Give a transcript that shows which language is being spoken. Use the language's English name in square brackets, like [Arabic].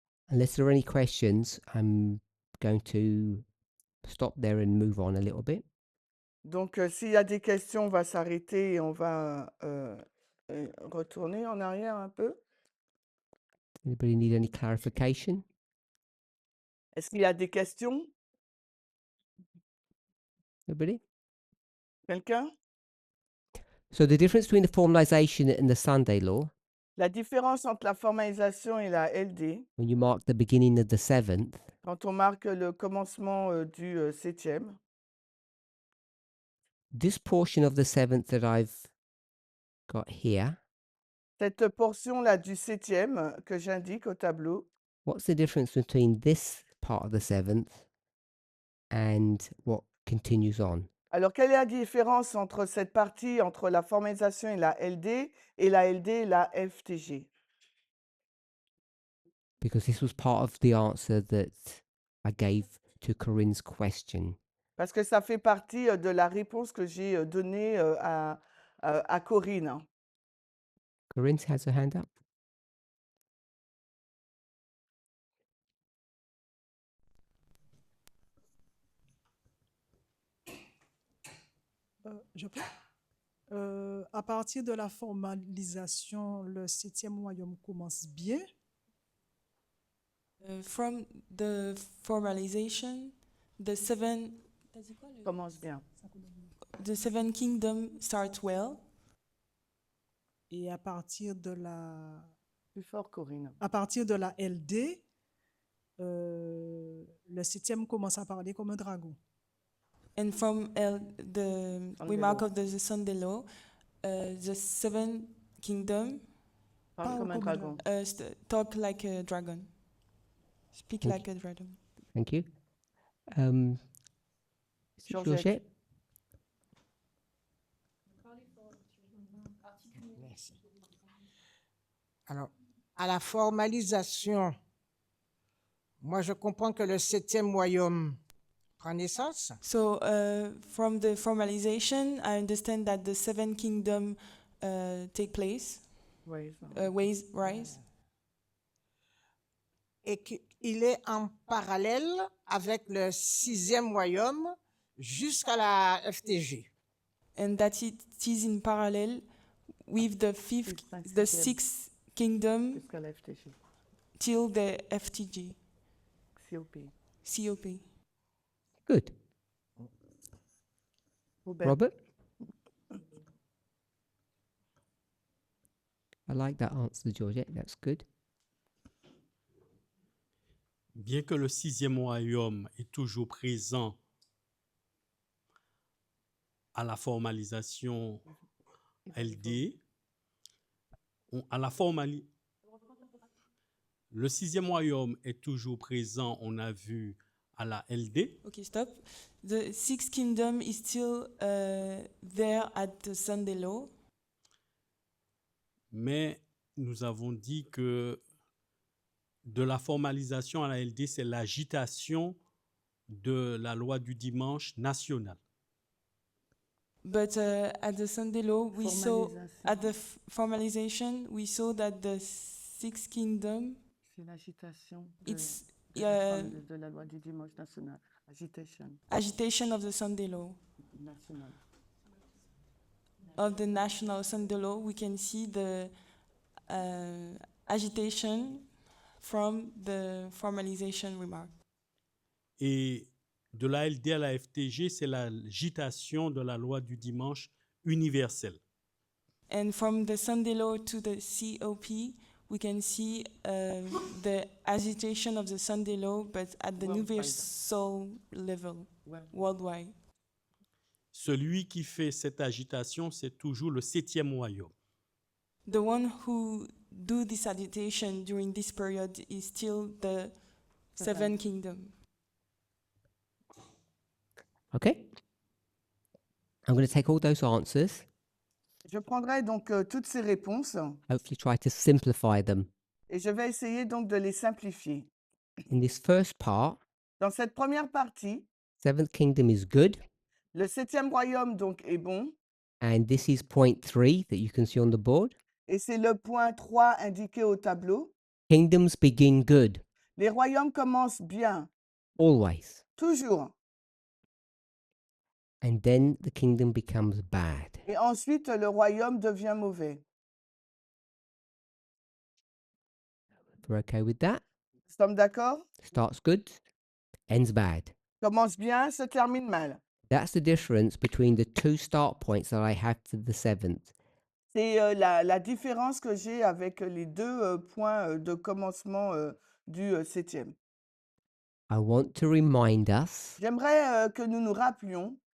[English] Unless there are any questions, I'm going to stop there and move on a little bit. [French] Donc, s'il y a des questions, on va s'arrêter et on va retourner en arrière un peu. [English] Anybody need any clarification? [French] Est-ce qu'il y a des questions? [English] Nobody? [French] Quelqu'un? [English] So the difference between the formalization and the Sunday law, [French] La différence entre la formalisation et la LD, [English] when you mark the beginning of the 7th, [French] quand on marque le commencement du 7e, [English] this portion of the 7th that I've got here, [French] cette portion-là du 7e que j'indique au tableau, [English] what's the difference between this part of the 7th and what continues on? [French] alors quelle est la différence entre cette partie, entre la formalisation et la LD et la FTG? [English] Because this was part of the answer that I gave to Corinne's question. [French] Parce que ça fait partie de la réponse que j'ai donnée à Corinne. [English] Corinne has her hand up. [French] Je peux? À partir de la formalisation, le 7e royaume commence bien. [English] From the formalization, the seven, [French] Commence bien. [English] the seven kingdom starts well. [French] Et à partir de la Plus fort, Corinne. LD, le 7e commence à parler comme un dragon. [English] And from the Sunday remark law. of the Sunday law, the seven kingdom [French] Parle comme un comme un dragon. [English] talk like a dragon, speak Thank like a dragon. Thank you. Georgette. Georgette? [French] Merci. Alors, à la formalisation, moi je comprends que le 7e royaume prend naissance. [English] So from the formalization, I understand that the seven kingdom take place, [French] Oui, [English] rise, [French] Et qu'il est en parallèle avec le 6e royaume jusqu'à la FTG. [English] and that it is in parallel with the the sixth kingdom [French] jusqu'à la FTG. [English] till the FTG, COP. COP. Good. Robert. Robert? I like that answer, Georgette. That's good. [French] Bien que le 6e royaume est toujours présent à la formalisation LD, le 6e royaume est toujours présent, on a vu, à la LD. [English] Okay, stop. The sixth kingdom is still there at the Sunday law, [French] Mais nous avons dit que de la formalisation à la LD, c'est l'agitation de la loi du dimanche nationale. [English] but at the Sunday law, we saw [French] Formalisation. [English] at the formalization, we saw that the sixth kingdom, [French] C'est l'agitation [English] it's [French] de la loi du dimanche national. [English] agitation of the Sunday law, [French] National. [English] of the national Sunday law. We can see the agitation from the formalization remark. [French] Et de la LD à la FTG, c'est l'agitation de la loi du dimanche universelle. [English] And from the Sunday law to the COP, we can see the agitation of the Sunday law, but at the Worldwide. universal level, worldwide. [French] Celui qui fait cette agitation, c'est toujours le 7e royaume. [English] The one who do this agitation during this period is still the seven kingdom. Okay. I'm going to take all those answers, [French] Je prendrai donc toutes ces réponses [English] hopefully try to simplify them. [French] et je vais essayer donc de les simplifier. [English] In this first part, [French] Dans cette première partie, [English] 7th kingdom is good. [French] le 7e royaume donc est bon. [English] And this is point 3 that you can see on the board. [French] Et c'est le point 3 indiqué au tableau. [English] Kingdoms begin good, [French] Les royaumes commencent bien, [English] always. [French] toujours. [English] And then the kingdom becomes bad. [French] Et ensuite, le royaume devient mauvais. [English] We're okay with that? [French] Nous sommes d'accord? [English] Starts good, ends bad. [French] Commence bien, se termine mal. [English] That's the difference between the two start points that I have to the 7th. [French] C'est la différence que j'ai avec les deux points de commencement du 7e. [English] I want to remind us [French] J'aimerais que nous nous rappelions,